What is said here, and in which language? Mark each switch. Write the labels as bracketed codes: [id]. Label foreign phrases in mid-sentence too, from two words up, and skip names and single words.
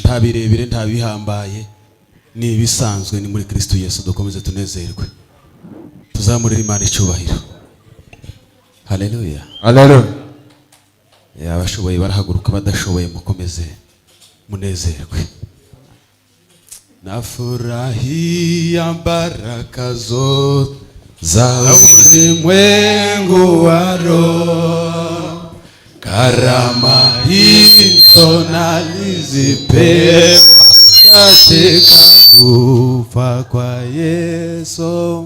[rw] Nta birebire nta bihambaye. Ni ibisanzwe ni muri Kristo Yesu dukomeze tunezerwe. Tuzamurira Imana icyubahiro. Hallelujah. Hallelujah. Abashoboye barahaguruka badashoboye mukomeze munezerwe. [sw] Nafurahia baraka zote za ulimwengu wa roho, karama hizo nalizipewa katika kufa kwa Yesu.